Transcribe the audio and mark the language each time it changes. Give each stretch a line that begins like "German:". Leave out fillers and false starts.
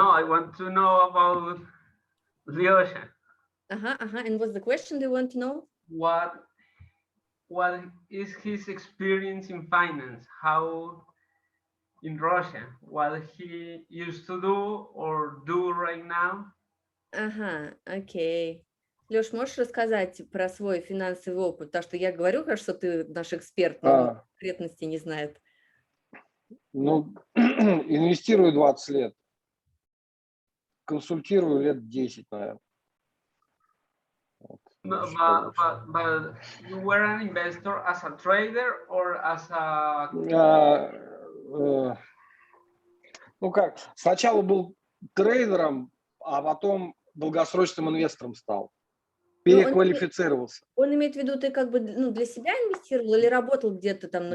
English: No, I want to know about Lyosha. And what's the question? Do you want to know? What is his experience in finance? How in Russia? What he used to do or do right now?
Russian: Окей. Леш, можешь рассказать про свой финансовый опыт? Потому что я говорю, конечно, что ты наш эксперт, но конкретности не знает. Ну, инвестирую 20 лет. Консультирую лет 10, наверное. Вот.
English: No, but you were an investor as a trader or as a...
Russian: Ну как, сначала был трейдером, а потом долгосрочным инвестором стал. Переквалифицировался. Он имеет в виду, ты как бы для себя инвестировал или работал где-то там на